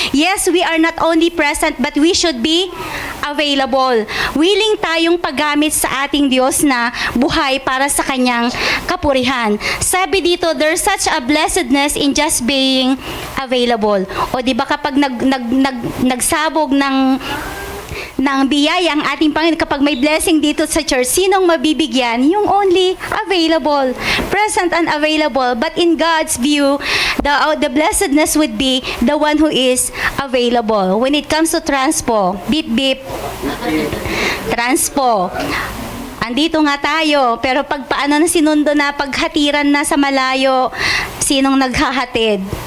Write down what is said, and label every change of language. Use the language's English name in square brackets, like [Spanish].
[English] Yes, we are not only present, but we should be available. [Filipino] Willing tayong paggamit sa ating Diyos na buhay para sa Kanyang kapurihan. Sabi dito, [English] there's such a blessedness in just being available. [Filipino] O di ba kapag nagsabog ng biyaya ang ating Panginoon, kapag may blessing dito sa church, sinong mabibigyan? [English] Yung only available, present and available. But in God's view, the blessedness would be the one who is available. When it comes to transpo, beep beep, transpo. [Filipino] Andito nga tayo, pero pag paano na sinundo na, paghatiran na sa malayo, sinong naghahatid?